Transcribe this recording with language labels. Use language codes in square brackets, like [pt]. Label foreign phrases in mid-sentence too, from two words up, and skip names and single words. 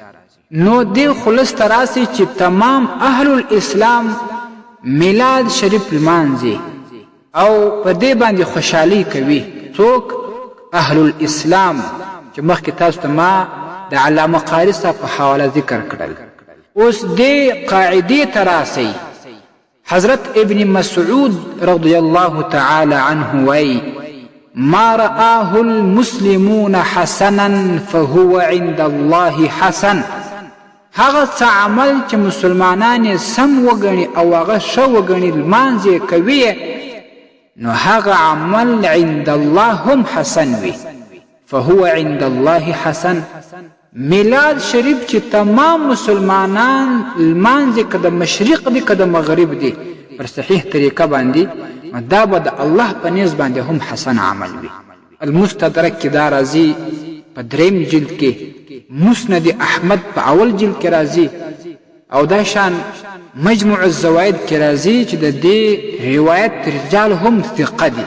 [ps] نو دی خلص تراسی چې تمام [ar] اهل الاسلام [ps] میلاد شریف لمانځي او په دې باندې خوشحالي کوي. څوک؟ [ar] اهل الاسلام، [ps] چې مخکې تاسو ته ما د علامه قاري صاحب په حواله ذکر کړل. اوس دې قاعدې تراسی حضرت ابن مسعود [ar] رضی الله تعالی عنه [ps] وایي [ar] ما رآه المسلمون حسنا فهو عند الله حسن. [ps] هغه څه عمل چې مسلمانان سم وګڼي او هغه ښه وګڼي لمانځ یې کوي، نو هغه عمل [ar] عند الله [ps] هم حسن وي. [ar] فهو عند الله حسن. [ps] میلاد شریف چې تمام مسلمانان لمانځي، که د مشرق دی که د مغرب دی، پر صحیح طریقه باندې، دا به د الله په نیز باندې هم حسن عمل وي. المستدرک کې دا راځي په 3 جلد کې، مسند احمد په اول جلد کې راځي، او دا شان مجموع الزوائد کې راځي چې د دې روایت رجال هم ثقه دي.